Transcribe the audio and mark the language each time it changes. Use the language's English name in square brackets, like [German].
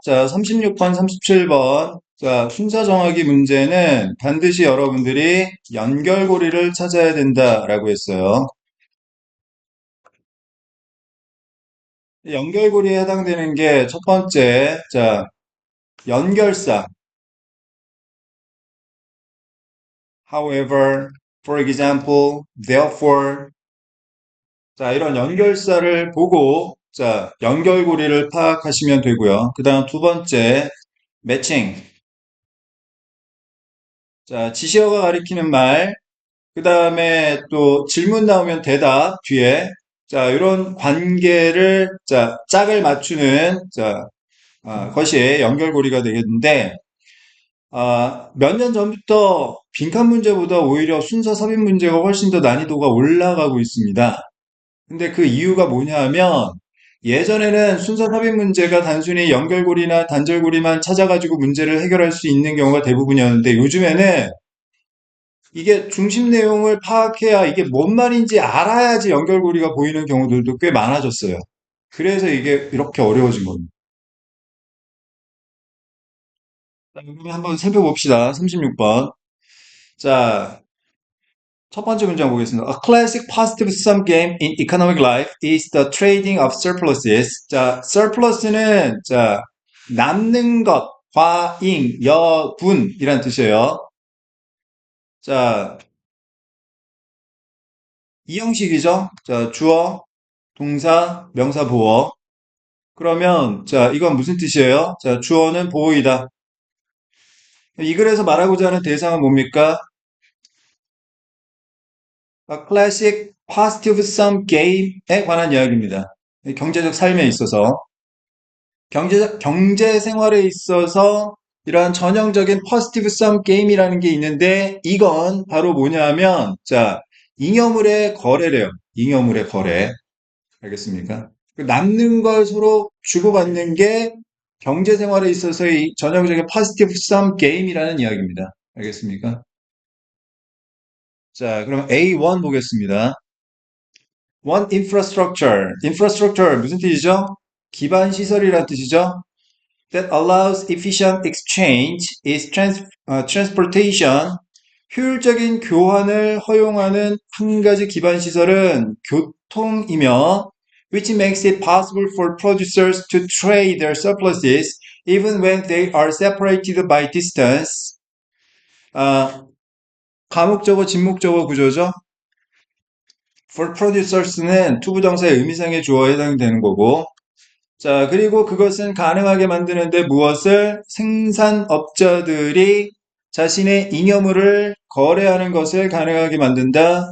[Korean] 자, 36번, 37번. 자, 순서 정하기 문제는 반드시 여러분들이 연결고리를 찾아야 된다라고 했어요. 연결고리에 해당되는 게 첫 번째, 자, 연결사. [English] However, for example, therefore. [Korean] 자, 이런 연결사를 보고, 자, 연결고리를 파악하시면 되고요. 그 다음 두 번째, 매칭. 자, 지시어가 가리키는 말, 그 다음에 또 질문 나오면 대답 뒤에 자 이런 관계를 자 짝을 맞추는 자 것이 연결고리가 되겠는데 몇 년 전부터 빈칸 문제보다 오히려 순서 삽입 문제가 훨씬 더 난이도가 올라가고 있습니다. 근데 그 이유가 뭐냐 하면 예전에는 순서 삽입 문제가 단순히 연결고리나 단절고리만 찾아가지고 문제를 해결할 수 있는 경우가 대부분이었는데 요즘에는 이게 중심 내용을 파악해야 이게 뭔 말인지 알아야지 연결고리가 보이는 경우들도 꽤 많아졌어요. 그래서 이게 이렇게 어려워진 겁니다. 자, 그러면 한번 살펴봅시다. 36번. 자, 첫 번째 문장 보겠습니다. [English] A classic positive sum game in economic life is the trading of surpluses. [Korean] 자, surplus는 자, 남는 것, 과잉, 여분이란 뜻이에요. 자, 이 형식이죠. 자, 주어, 동사, 명사, 보어. 그러면 자 이건 무슨 뜻이에요? 자 주어는 보호이다. 이 글에서 말하고자 하는 대상은 뭡니까? [English] A classic positive sum game [Korean] 에 관한 이야기입니다. 경제적 삶에 있어서 경제 생활에 있어서 이러한 전형적인 positive sum game이라는 게 있는데 이건 바로 뭐냐면 자 잉여물의 거래래요. 잉여물의 거래. 알겠습니까? 그 남는 걸 서로 주고받는 게 경제 생활에 있어서의 전형적인 positive sum game이라는 이야기입니다. 알겠습니까? 자, 그럼 A1 보겠습니다. [English] One infrastructure. [Korean] infrastructure 무슨 뜻이죠? 기반 시설이라는 뜻이죠? [English] That allows efficient exchange is transportation. [Korean] 효율적인 교환을 허용하는 한 가지 기반 시설은 교통이며 [English] which makes it possible for producers to trade their surpluses even when they are separated by distance. [Korean] 아, 가목적어, 진목적어 구조죠. For producers는 투부정사의 의미상의 주어에 해당되는 거고 자, 그리고 그것은 가능하게 만드는데 무엇을 생산업자들이 자신의 잉여물을 거래하는 것을 가능하게 만든다.